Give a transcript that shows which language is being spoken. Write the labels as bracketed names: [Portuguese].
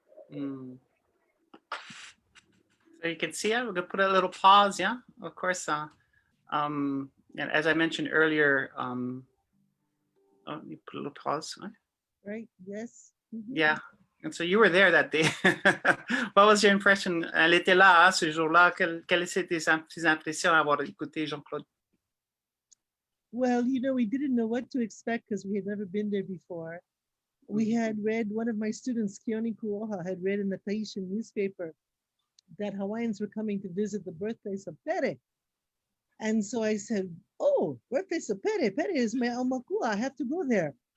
[English] So you can see, we're gonna put a little pause, yeah, of course. And as I mentioned earlier, oh, you put a little pause, right? Right, yes. Mm-hmm. Yeah, and so you were there that day. What was your impression? [French] Elle était là, hein, ce jour-là. Quelles étaient tes impressions à avoir écouté Jean-Claude? [English] Well, you know, we didn't know what to expect because we had never been there before. We had read, one of my students, Keone Kuoha, had read in the Tahitian newspaper that Hawaiians were coming to visit the birthplace of Pere. And so I said, oh, birthplace of Pere. Pere is my Aumakua. I have to go there.